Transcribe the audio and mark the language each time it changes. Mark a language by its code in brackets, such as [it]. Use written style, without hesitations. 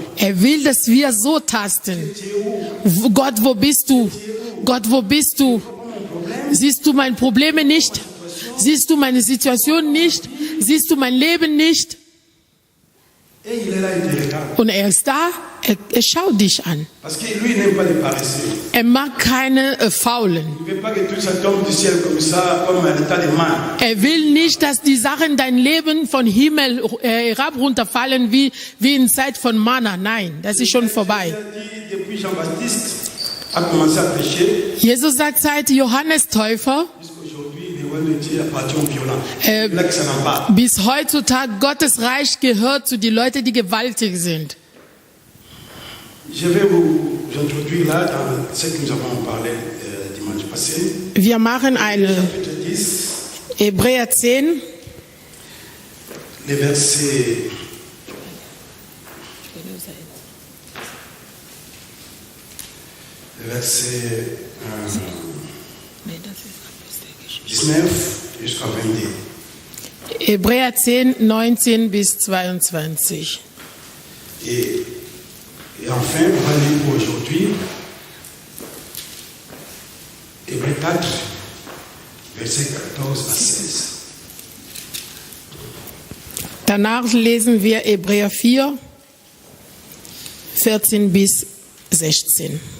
[de] Er will, dass wir so tasten. Gott, wo bist du? Gott, wo bist du? Siehst du meine Probleme nicht? Siehst du meine Situation nicht? Siehst du mein Leben nicht? [fr] Et il est là, il te regarde. [de] Und er ist da, er schaut dich an. [fr] Parce que lui, il n'aime pas les paresseux. [de] Er mag keine Faulen. [fr] Il ne veut pas que tout ça tombe du ciel comme ça, comme un tas de main. [de] Er will nicht, dass die Sachen dein Leben von Himmel herab runterfallen wie in Zeit von Manna. Nein, das ist schon vorbei. [fr] Il a dit, depuis Jean-Baptiste a commencé à prêcher, [de] Jesus sagt seit Johannes Täufer [fr] jusqu'aujourd'hui, les royaumes de Dieu appartiennent aux violents. Là que ça n'en va. [de] bis heutzutage Gottes Reich gehört zu den Leuten, die gewaltig sind. [fr] Je vais vous introduire là dans ce que nous avons parlé dimanche passé. [de] Wir machen eine [fr] Chapitre 10, [de] Hebräer 10, [fr] les versets verset 19 jusqu'à 22. [de] Hebräer 10, 19 bis 22. [fr] Et enfin, on va lire pour aujourd'hui Hébreux 4, verset 14 à 16. [de] Danach lesen wir Hebräer 4, 14 bis 16.